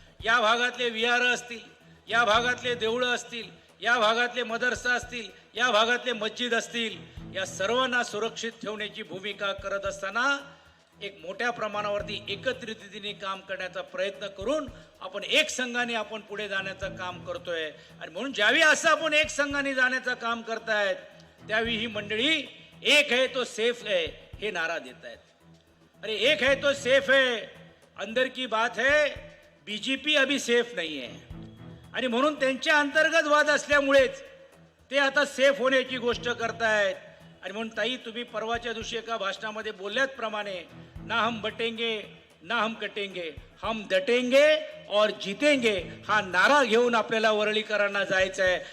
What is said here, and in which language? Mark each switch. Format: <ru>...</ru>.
<mr>या भागातले विहार असतील, या भागातले देवळं असतील, या भागातले मदरसा असतील, या भागातले मस्जिद असतील, या सर्वांना सुरक्षित ठेवण्याची भूमिका करत असताना एक मोठ्या प्रमाणावरती एकत्रित रीतीने काम करण्याचा प्रयत्न करून आपण एक संघाने आपण पुढे जाण्याचं काम करतोय. आणि म्हणून ज्यावेळी असं आपण एक संघाने जाण्याचं काम करतायत त्यावेळी ही मंडळी</mr> <hi>एक है तो सेफ है</hi> <mr>हे नारा देत आहेत.</mr> <hi>अरे एक है तो सेफ है, अंदर की बात है बीजेपी अभी सेफ नहीं है.</hi> <mr>आणि म्हणून त्यांच्या अंतर्गत वाद असल्यामुळेच ते आता सेफ होण्याची गोष्ट करतायत. आणि म्हणून ताई तुम्ही परवाच्या दिवशी एका भाषणामध्ये बोलल्याप्रमाणे</mr> <hi>ना हम बटेंगे ना हम कटेंगे, हम डटेंगे और जीतेंगे</hi> <mr>हा नारा घेऊन आपल्याला वरळीकरांना जायचं आहे.</mr>